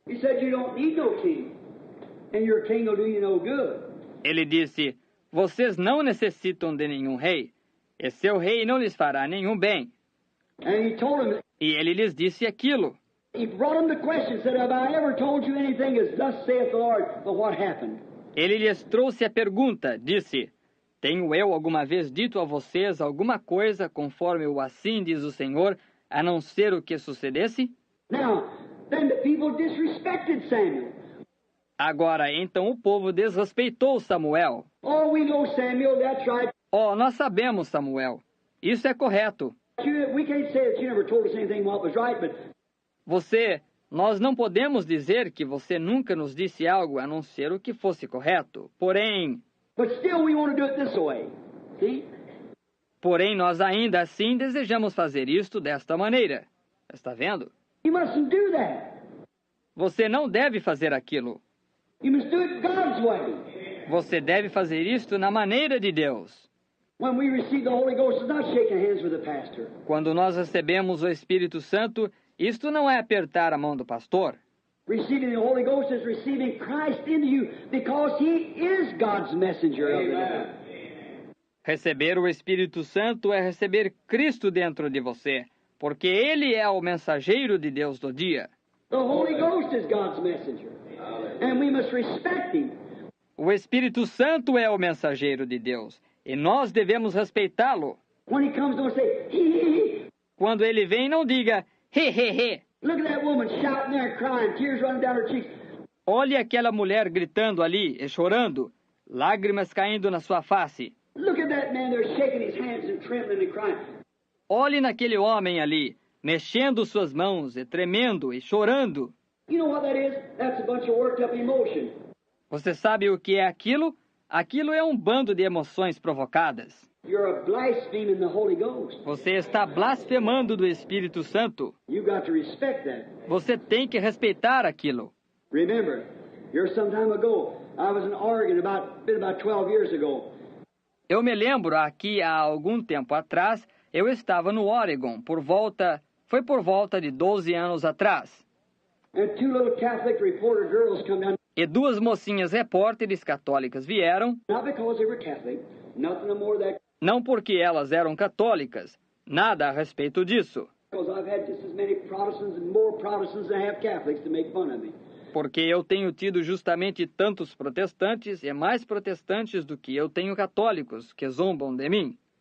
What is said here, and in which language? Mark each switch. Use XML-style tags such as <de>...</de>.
<en>He said you don't need no king, and your king will do you no good.</en> <pt>Ele disse, vocês não necessitam de nenhum rei, e seu rei não lhes fará nenhum bem.</pt> <en>And he told him,</en> <pt>E ele lhes disse aquilo.</pt> <en>he brought him the question, said, have I ever told you anything as thus saith the Lord, but what happened?</en> <pt>Ele lhes trouxe a pergunta, disse, tenho eu alguma vez dito a vocês alguma coisa conforme o assim diz o Senhor, a não ser o que sucedesse?</pt> <en>Now, then the people disrespected Samuel.</en> <pt>Agora, então o povo desrespeitou Samuel.</pt> <en>Oh, we know Samuel, that's right.</en> <pt>Oh, nós sabemos, Samuel. Isso é correto.</pt> <en>We can't say that you never told us anything what was right, but</en> <pt>Nós não podemos dizer que você nunca nos disse algo a não ser o que fosse correto.</pt> <en>still we want to do it this way. See?</en> <pt>Porém, nós ainda assim desejamos fazer isto desta maneira. Está vendo?</pt> <en>You mustn't do that.</en> <pt>Você não deve fazer aquilo.</pt> <en>You must do it God's way.</en> <pt>Você deve fazer isto na maneira de Deus.</pt> <en>When we receive the Holy Ghost, it's not shaking hands with the pastor.</en> <pt>Quando nós recebemos o Espírito Santo, isto não é apertar a mão do pastor.</pt> <en>Receiving the Holy Ghost is receiving Christ into you because He is God's messenger of the day.</en> <pt>Receber o Espírito Santo é receber Cristo dentro de você, porque Ele é o mensageiro de Deus do dia.</pt> <en>The Holy Ghost is God's messenger. And we must respect Him.</en> <pt>O Espírito Santo é o mensageiro de Deus, e nós devemos respeitá-lo.</pt> <en>When He comes, don't say, he.</en> <pt>Quando Ele vem, não diga, He, he, he.</pt> <en>Look at that woman shouting there and crying, tears running down her cheeks.</en> <pt>Olhe aquela mulher gritando ali e chorando, lágrimas caindo na sua face.</pt> <en>Look at that man there shaking his hands and trembling and crying.</en> <pt>Olhe naquele homem ali, mexendo suas mãos e tremendo e chorando.</pt> <en>You know what that is? That's a bunch of worked up emotion.</en> <pt>Você sabe o que é aquilo? Aquilo é um bando de emoções provocadas.</pt> <en>You're blaspheming the Holy Ghost.</en> <pt>Você está blasfemando do Espírito Santo.</pt> <en>You got to respect that.</en> <pt>Você tem que respeitar aquilo.</pt> <en>Remember, here some time ago, I was in Oregon about 12 years ago.</en> <pt>Eu me lembro, aqui há algum tempo atrás, eu estava no Oregon, foi por volta de 12 anos atrás.</pt> <en>And two little Catholic reporter girls come down.</en> <pt>E duas mocinhas repórteres católicas vieram,</pt> <en>Not because they were Catholic, nothing no more that.</en> <pt>não porque elas eram católicas, nada a respeito disso,</pt> <en>Because I've had just as many Protestants and more Protestants than I have Catholics to make fun of me.</en> <pt>porque eu tenho tido justamente tantos protestantes e mais protestantes do que eu tenho católicos que zombam de mim.</pt>